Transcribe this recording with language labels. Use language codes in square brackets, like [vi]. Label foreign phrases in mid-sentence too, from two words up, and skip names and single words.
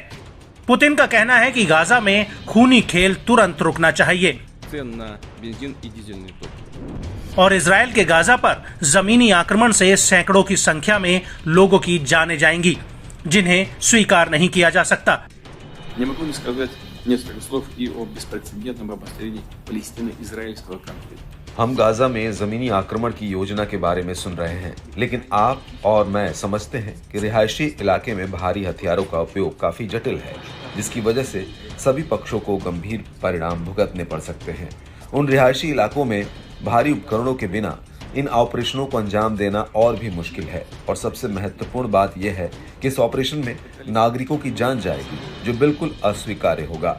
[hi] पुतिन का कहना है कि गाजा में खूनी खेल तुरंत रुकना चाहिए और इजराइल के गाजा पर जमीनी आक्रमण से सैकड़ों की संख्या में लोगों की जानें जाएंगी, जिन्हें स्वीकार नहीं किया जा सकता। [ru] Не могу не сказать несколько слов и о беспрецедентном обострении Палестино-израильского конфликта. [hi] हम गाजा में जमीनी आक्रमण की योजना के बारे में सुन रहे हैं, लेकिन आप और मैं समझते हैं कि रिहायशी इलाके में भारी हथियारों का उपयोग काफी जटिल है, जिसकी वजह से सभी पक्षों को गंभीर परिणाम भुगतने पड़ सकते हैं। उन रिहायशी इलाकों में भारी उपकरणों के बिना इन ऑपरेशनों को अंजाम देना और भी मुश्किल है और सबसे महत्वपूर्ण बात यह है कि इस ऑपरेशन में नागरिकों की जान जाएगी, जो बिल्कुल अस्वीकार्य होगा।